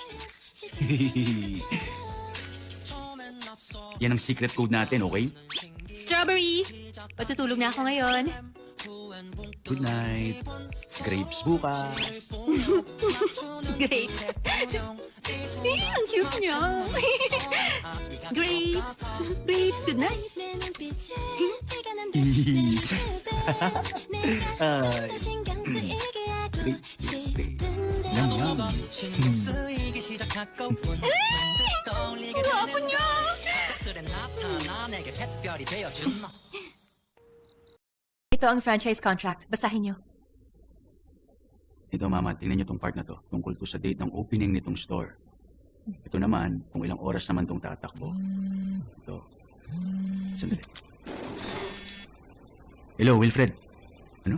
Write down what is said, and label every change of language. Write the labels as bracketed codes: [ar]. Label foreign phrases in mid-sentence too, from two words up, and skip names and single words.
[tl] Yan ang secret code natin, okay? Strawberry. Patutulog na ako ngayon. [en] Good night. [tl] Grapes bukas. Great. Ang cute niya. Grapes. [en] Grapes, good night. [ko] 내 눈빛에 티가 난다 내가 신경 쓰이게 하고 싶은데 쓰이기 시작하고 문득 떠올리게 되는 걸 짝술에 나타나 내게 샛별이 되어준 너 [tl] Ito ang franchise contract. Basahin niyo. Ito, Mama, tingnan niyo tong part na to. Tungkol to sa date ng opening nitong store. Ito naman, kung ilang oras naman tong tatakbo. Ito. Sandali. Hello, Wilfred. Ano?